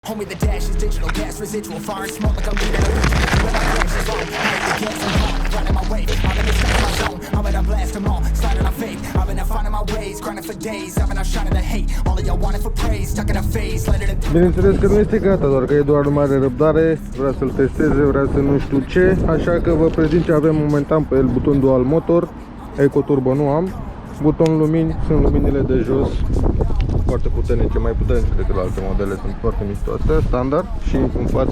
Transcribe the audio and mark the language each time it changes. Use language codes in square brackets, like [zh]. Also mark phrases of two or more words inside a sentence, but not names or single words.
[en] Homie, the dash is digital, gas residual, fire and smoke like I'm leading a region. When my cash is on, I hit the gas, I'm hard, running my way. I'm in the stuck in my zone, I'm in a blast them all, sliding on faith. I've been out finding my ways, grinding for days. I've been out shining the hate, all of y'all wanted for praise, stuck in a phase, letting it. [ro] Bineînțeles că nu este gata, doar că e doar mare răbdare, vrea să-l testeze, vrea să nu știu ce, așa că vă prezint ce avem momentan pe el: buton [en] dual motor, [ro] ecoturbo nu am, buton lumini, sunt luminile de jos, foarte puternice, mai puternice decât alte modele, sunt foarte mișto astea, standard și în față.